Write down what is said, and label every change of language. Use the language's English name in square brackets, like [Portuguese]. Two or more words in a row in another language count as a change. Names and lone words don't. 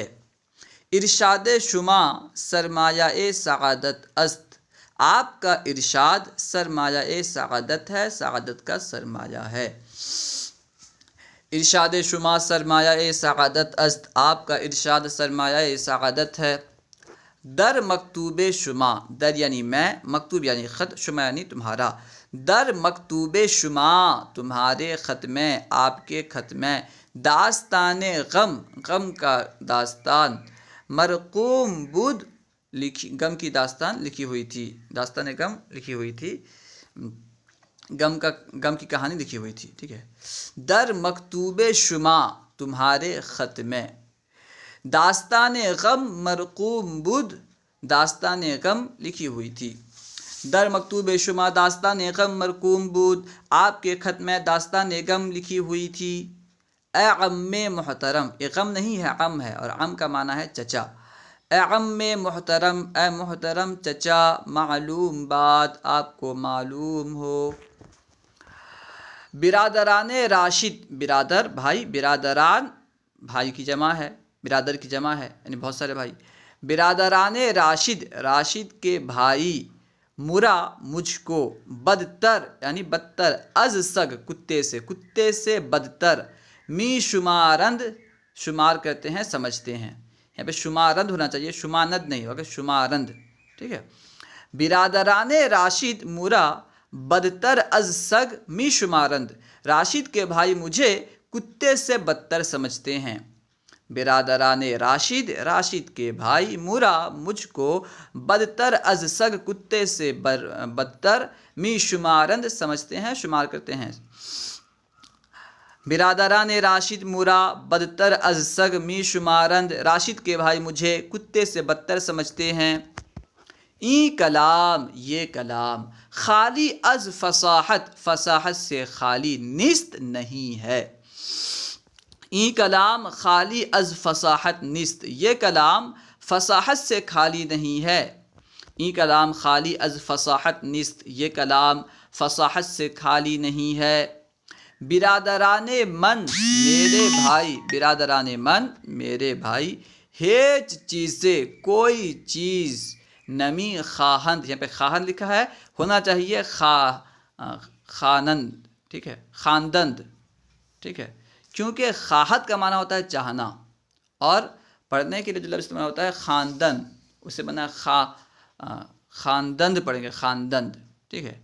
[Persian] ارشاد شما سرمایہ سعادت است، [Urdu] آپ کا ارشاد سرمایہ سعادت ہے، سعادت کا سرمایہ ہے۔ [Persian] ارشاد شما سرمایہ سعادت است، [Urdu] آپ کا ارشاد سرمایہ سعادت ہے۔ [Persian] در مکتوب شما، [Urdu] در یعنی میں، مکتوب یعنی خط، شما یعنی تمہارا۔ [Persian] در مکتوب شما، [Urdu] تمہارے خط میں، آپ کے خط میں، داستان غم، غم کا داستان، [Persian] مرقوم بود، [Urdu] غم کی داستان لکھی ہوئی تھی، داستان غم لکھی ہوئی تھی، غم کی کہانی لکھی ہوئی تھی، ٹھیک ہے۔ [Persian] در مکتوب شما، [Urdu] تمہارے خط میں، [Persian] داستان غم مرقوم بود، [Urdu] داستان غم لکھی ہوئی تھی۔ [Persian] در مکتوب شما داستان غم مرقوم بود، [Urdu] آپ کے خط میں داستان غم لکھی ہوئی تھی۔ اے عم محترم، یہ غم نہیں ہے، عم ہے، اور عم کا معنی ہے چچا۔ اے عم محترم، اے محترم چچا، معلوم بات، آپ کو معلوم ہو۔ [Persian] برادران راشد، [Urdu] برادر بھائی، برادران بھائی کی جمع ہے، برادر کی جمع ہے یعنی بہت سارے بھائی۔ [Persian] برادران راشد، [Urdu] راشد کے بھائی، مرا مجھ کو، بدتر یعنی بدتر، [Persian] از سگ [Urdu] کتے سے، کتے سے بدتر، [Persian] می شمارند [Urdu] شمار کرتے ہیں، سمجھتے ہیں، یہاں پہ شمارند ہونا چاہیے، شماند نہیں ہوگا، شمارند، ٹھیک ہے۔ [Persian] برادران راشد مرا بدتر از سگ می شمارند، [Urdu] راشد کے بھائی مجھے کتے سے بدتر سمجھتے ہیں۔ [Persian] برادران راشد، [Urdu] راشد کے بھائی، مرا مجھ کو، [Persian] بدتر از سگ [Urdu] کتے سے بدتر، [Persian] می شمارند [Urdu] سمجھتے ہیں، شمار کرتے ہیں۔ [Persian] برادران راشد مرا بدتر از سگ می شمارند، [Urdu] راشد کے بھائی مجھے کتے سے بدتر سمجھتے ہیں۔ [Persian] این کلام، [Urdu] یہ کلام، [Persian] خالی از فصاحت، [Urdu] فصاحت سے خالی نیست نہیں ہے۔ [Persian] این کلام خالی از فصاحت نیست، [Urdu] یہ کلام فصاحت سے خالی نہیں ہے۔ [Persian] این کلام خالی از فصاحت نیست، [Urdu] یہ کلام فصاحت سے خالی نہیں ہے۔ [Persian] برادران من، [Urdu] میرے بھائی، [Persian] برادران من، [Urdu] میرے بھائی، [Persian] ہیچ چیزیں، [Urdu] کوئی چیز، [Persian] نمی خواہند، [Urdu] یہاں پہ خواہند لکھا ہے، ہونا چاہیے خانند، ٹھیک ہے، خواندند، ٹھیک ہے، کیونکہ خواہد کا معنی ہوتا ہے چاہنا، اور پڑھنے کے لیے جو لفظ استعمال ہوتا ہے خواندند، اسے بنا خواندند پڑھیں گے، خواندند، ٹھیک ہے۔